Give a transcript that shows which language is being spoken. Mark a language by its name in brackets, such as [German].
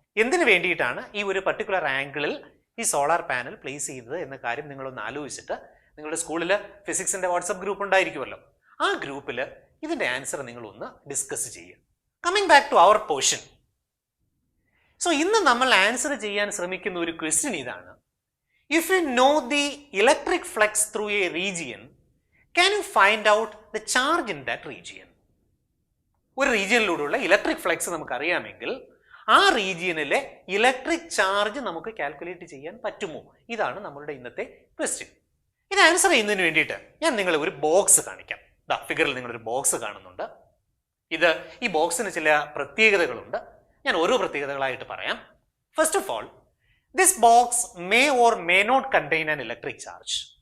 [Malayalam] എന്തിനു വേണ്ടിയിട്ടാണ് ഈ ഒരു പർട്ടിക്കുലർ ആംഗിളിൽ ഈ സോളാർ പാനൽ പ്ലേസ് ചെയ്തത് എന്ന കാര്യം നിങ്ങളൊന്ന് ആലോചിച്ചിട്ട് നിങ്ങളുടെ സ്കൂളിൽ ഫിസിക്സിന്റെ വാട്സപ്പ് ഗ്രൂപ്പ് ഉണ്ടായിരിക്കുമല്ലോ, ആ ഗ്രൂപ്പിൽ ഇതിന്റെ ആൻസർ നിങ്ങളൊന്ന് ഡിസ്കസ് ചെയ്യുക. [English] Coming back to our portion. [Malayalam] So ഇന്ന് നമ്മൾ ആൻസർ ചെയ്യാൻ ശ്രമിക്കുന്ന ഒരു ക്വസ്റ്റ്യൻ ഇതാണ്. [English] If you know the electric flux through a region, can you find out the charge in that region? [Malayalam] ഒരു റീജിയനിലൂടെയുള്ള ഇലക്ട്രിക് ഫ്ലക്സ് നമുക്ക് അറിയാമെങ്കിൽ ആ റീജിയനിലെ ഇലക്ട്രിക് ചാർജ് നമുക്ക് കാൽക്കുലേറ്റ് ചെയ്യാൻ പറ്റുമോ? ഇതാണ് നമ്മളുടെ ഇന്നത്തെ ക്വസ്റ്റ്യൻ. ഇത് ആൻസർ ചെയ്യുന്നതിന് വേണ്ടിയിട്ട് ഞാൻ നിങ്ങളെ ഒരു ബോക്സ് കാണിക്കാം. ഫിഗറിൽ നിങ്ങളൊരു ബോക്സ് കാണുന്നുണ്ട്. ഈ ബോക്സിന് ചില പ്രത്യേകതകളുണ്ട്. ഞാൻ ഓരോ പ്രത്യേകതകളായിട്ട് പറയാം. [English] First of all, this box may or may not contain an electric charge.